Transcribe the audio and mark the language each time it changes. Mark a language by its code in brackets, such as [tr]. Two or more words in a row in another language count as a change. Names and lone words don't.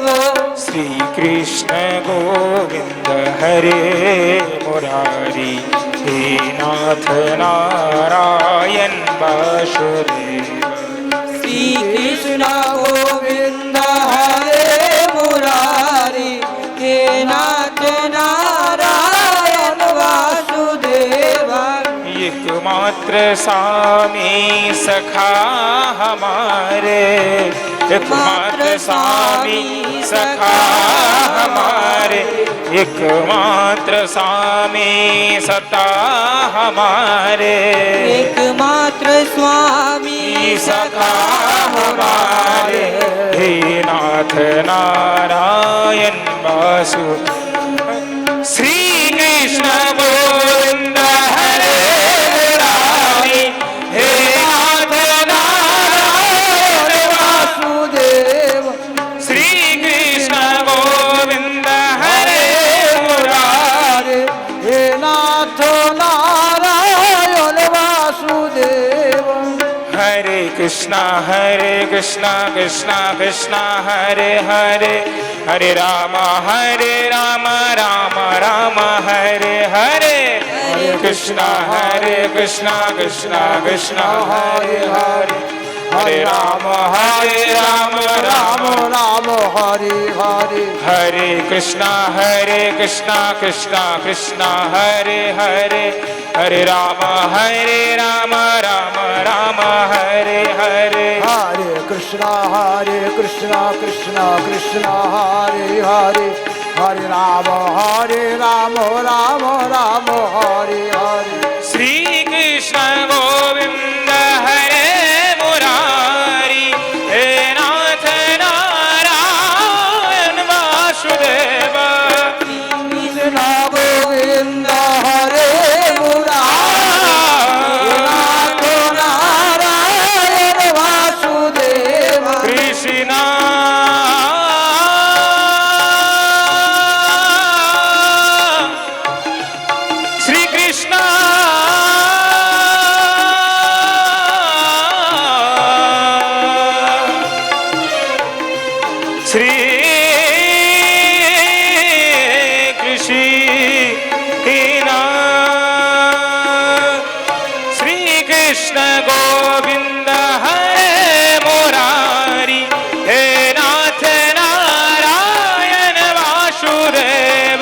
[hi] শ্রী কৃষ্ণ গোবিন্দ হরে মুরারি, হে নাথ নারায়ণ বাসুদেব। শ্রী কৃষ্ণ গোবিন্দ হরে মুরারি, হে নাথ নারায়ণ বাসুদেব। एकमात्र स्वामी सखा हमारे, एकमात्र स्वामी सखा हमारे, एकमात्र स्वामी सता हमारे, एकमात्र स्वामी सखा हमारे, हे नाथ नारायण वासु। श्री कृष्ण गोविंद हरे मुरारी, हे नाथ नारायण वासुदेव। श्री कृष्ण गोविंद हरे मुरारी, हे नाथ नारायण वासुदेव। [sa] हरे कृष्णा कृष्णा कृष्णा हरे हरे, हरे राम राम राम हरे हरे, हरे कृष्णा कृष्णा कृष्णा हरे हरे, हरे राम राम राम हरे हरे, हरे कृष्णा कृष्णा कृष्णा हरे हरे, हरे राम राम राम हरे हरे, हरे कृष्णा कृष्णा कृष्णा हरे हरे, হরে রাম রাম রাম হরে হরে [hi] श्री कृष्ण गोविंद हरे मुरारी हे नाथ नारायण वासुदेव কৃষ্ণ গোবিন্দ হরে মুরারি নাথ নারায়ণ বাসুদেব कृष्ण श्री कृष्ण श्री कृष्ण श्री कृष्ण गोविंद हरे मुरारी हे नाथ नारायण वासुदेव